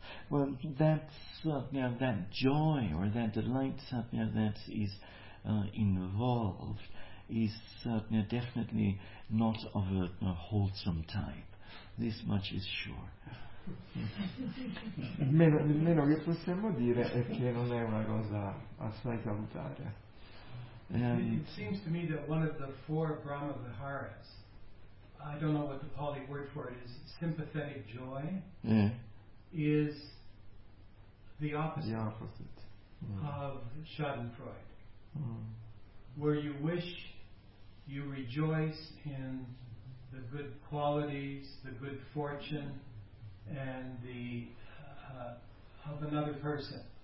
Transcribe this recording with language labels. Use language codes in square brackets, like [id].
[en] Well, that's that joy or that delight that is involved is definitely not of a wholesome type. This much is sure. [it] Il meno che possiamo dire è che non è una cosa assai salutare. [en] It seems to me that one of the four Brahma Viharas, I don't know what the Pali word for it is, sympathetic joy, is the opposite. Of Schadenfreude, where you wish, you rejoice in the good qualities, the good fortune, and the of another person.